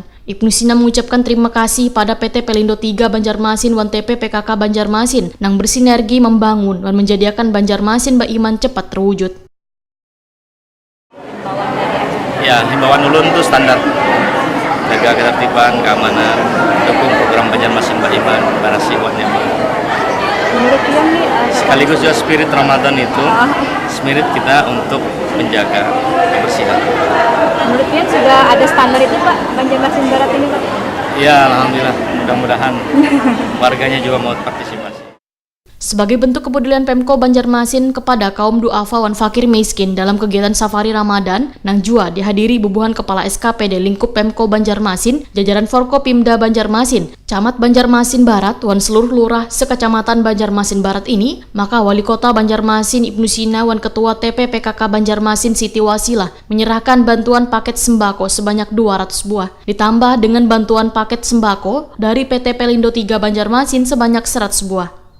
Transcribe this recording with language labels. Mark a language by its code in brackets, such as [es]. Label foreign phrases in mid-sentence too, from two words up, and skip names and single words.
[id] Ibnu Sina mengucapkan terima kasih pada PT Pelindo 3 Banjarmasin dan TP PKK Banjarmasin yang bersinergi membangun dan menjadikan Banjarmasin Baiman cepat terwujud. Ya, himbauan ulun itu standar. Jaga ketertiban, keamanan, dukung program Banjarmasin Baiman, barasi wan nyaman. Menurut Tiang nih, sekaligus juga spirit Ramadan itu, spirit kita untuk menjaga kebersihan. menurut Tiang sudah ada standar itu Pak, Banjarmasin Barat ini Pak? Ya, alhamdulillah. Mudah-mudahan warganya juga mau partisipasi. Sebagai bentuk kepedulian Pemko Banjarmasin kepada kaum duafa wan fakir miskin dalam kegiatan Safari Ramadan, nang jua dihadiri bubuhan Kepala SKPD lingkup Pemko Banjarmasin, jajaran Forkopimda Banjarmasin, Camat Banjarmasin Barat, wan seluruh lurah sekecamatan Banjarmasin Barat ini, maka Wali Kota Banjarmasin Ibnu Sina wan Ketua TP PKK Banjarmasin Siti Wasilah menyerahkan bantuan paket sembako sebanyak 200 buah, ditambah dengan bantuan paket sembako dari PT Pelindo 3 Banjarmasin sebanyak 100 buah.